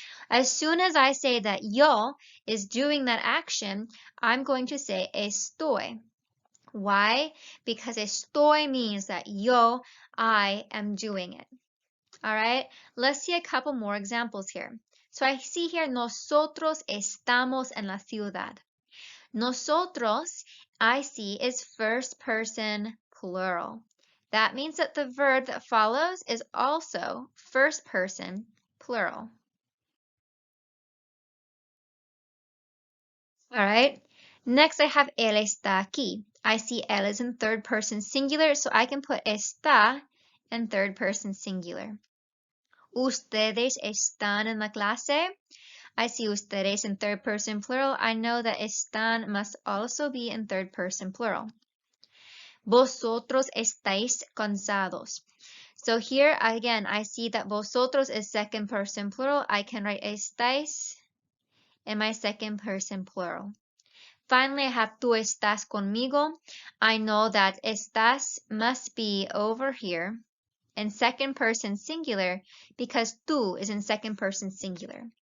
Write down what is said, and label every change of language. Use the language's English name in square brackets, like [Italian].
[English] As soon as I say that yo is doing that action, I'm going to say estoy. Why? Because estoy means that yo, I am doing it. All right, let's see a couple more examples here. So I see here, [Spanish] nosotros estamos en la ciudad. [English] Nosotros, I see, is first person plural. That means that the verb that follows is also first person plural. All right. Next, I have [Spanish] él está aquí. [English] I see él is in third person singular, so I can put está in third person singular. [Spanish] Ustedes están en la clase. [English] I see ustedes in third person plural. I know that están must also be in third person plural. [Spanish] Vosotros estáis cansados. [English] So here, again, I see that vosotros is second person plural. I can write estáis in my second person plural. Finally, I have [Spanish] tú estás conmigo. [English] I know that estás must be over here in second person singular because tú is in second person singular.